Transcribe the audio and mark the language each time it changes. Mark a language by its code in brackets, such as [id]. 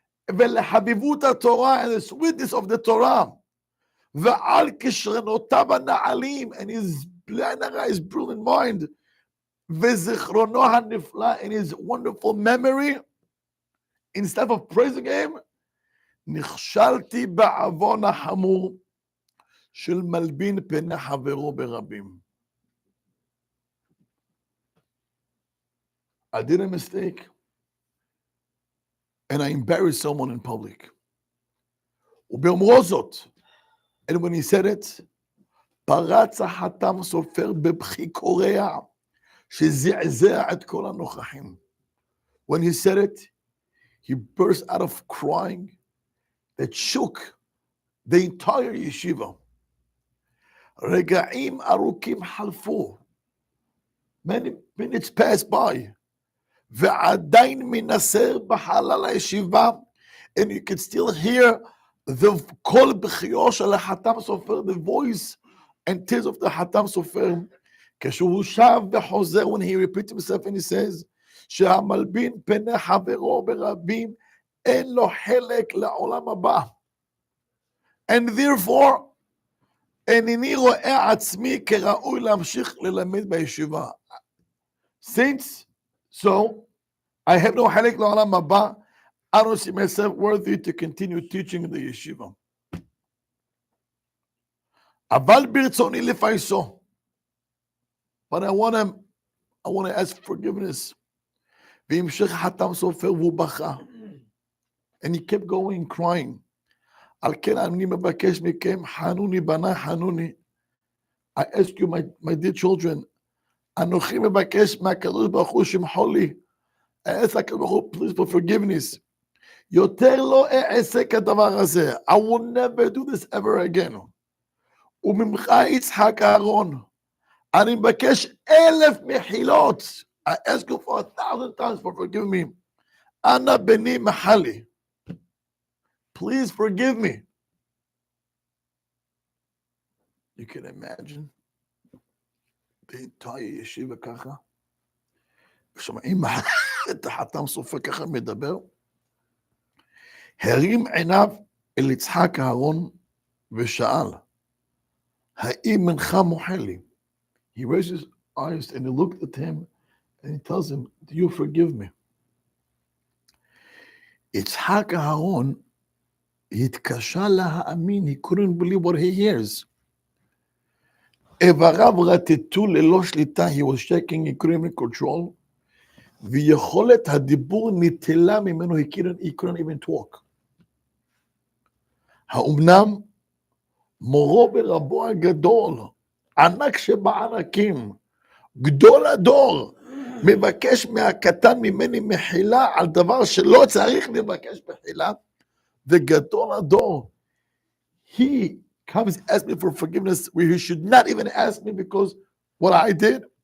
[he] ולחביבות התורה [en] and the sweetness of the Torah, [he] ועל כשרונותיו הנעלים [en] and his brilliant mind, [he] וזיכרונו הנפלא [en] and his wonderful memory, instead of praising him, [he] נכשלתי בעוון החמור של מלבין פני חברו ברבים. [en] I did a mistake and I embarrassed someone in public. [he] ובאומרו זאת, [en] and when he said it, [he] פרץ החתם סופר בבכי קורע שזעזע את כל הנוכחים. [en] When he said it, he burst out of crying that shook the entire yeshiva. [he] רגעים ארוכים חלפו. [en] Many minutes passed by. [he] ועדיין מנסר בחלל הישיבה, [en] and you can still hear the [he] קול בכיו של החתם סופר, [en] the voice and tears of the [he] חתם סופר, כשהוא שב וחוזר, [en] when he repeats himself and he says, [he] שהמלבין פני חברו ברבים, אין לו חלק לעולם הבא. [en] And therefore, [he] אינני רואה עצמי כראוי להמשיך ללמד בישיבה. [en] Since so, I have no [he] חלק לעולם הבא, [en] I don't see myself worthy to continue teaching in the yeshiva. [he] אבל ברצוני לפייסו. [en] But I want to ask forgiveness. [he] והמשך חתם סופר והוא בכה. [en] And he kept going crying. [he] על כן אני מבקש מכם, חנוני בני חנוני. [en] I ask you, my dear children, [he] אנוכי מבקש מהקדוש ברוך הוא שמחול לי. [en] I ask [he] הקדוש ברוך הוא, [en] please for forgiveness. [he] יותר לא אעשה כדבר הזה. [en] I will never do this ever again. [he] וממך יצחק אהרון, אני מבקש 1,000 מחילות. [en] I ask you for 1,000 times for forgiving me. [he] אנא בני מחל לי. [en] Please forgive me. You can imagine the entire yeshiva [he] ככה. ושומעים את החתם סופר ככה מדבר. הרים עיניו אל יצחק אהרון ושאל, האם מנך מוחל לי? [en] He raised his eyes and he looked at him and he tells him, do you forgive me? [he] יצחק אהרון התקשה להאמין, [en] he couldn't believe what he hears. [he] איבריו רטטו ללא שליטה, [en] he was shaking, he couldn't even control, [he] ויכולת הדיבור ניטלה ממנו, [en] he couldn't even talk. [he] האומנם מורו ברבו הגדול, ענק שבענקים, גדול הדור, מבקש מהקטן ממני מחילה על דבר שלא צריך לבקש מחילה, וגדול הדור, [en] he comes ask me for forgiveness where he should not even ask me because what I did.